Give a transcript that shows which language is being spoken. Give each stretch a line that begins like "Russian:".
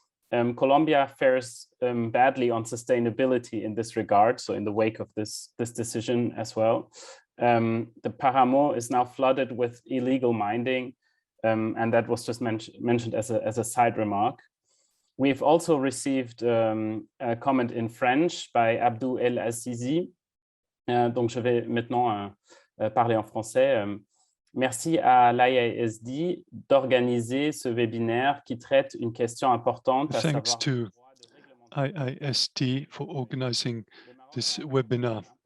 English: Colombia fares badly on sustainability in this regard, so in the wake of this decision as well. The Paramo is now flooded with illegal mining, and that was just mentioned as a side remark. We've also received a comment in French by Abdou El Azizi.
French: Donc je vais maintenant parler en français. Merci à l'IISD d'organiser ce webinaire qui traite une question importante.
English: Thanks to IISD for organizing this webinar.